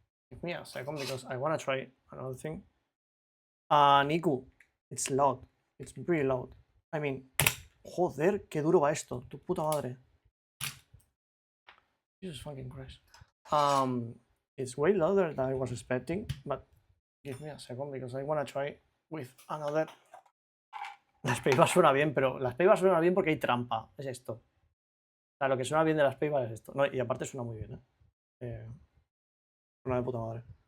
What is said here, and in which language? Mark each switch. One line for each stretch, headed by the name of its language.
English: Give me a second because I want to try another thing. Niku, it's loud. It's really loud. I mean,
Spanish: Joder, qué duro va esto, tu puta madre.
English: Jesus fucking Christ. It's way louder than I was expecting, but give me a second because I want to try with another.
Spanish: La Spacebar suena bien, pero la Spacebar suena bien porque hay trampa, es esto. O sea, lo que suena bien de la Spacebar es esto. No, y aparte suena muy bien, suena de puta madre.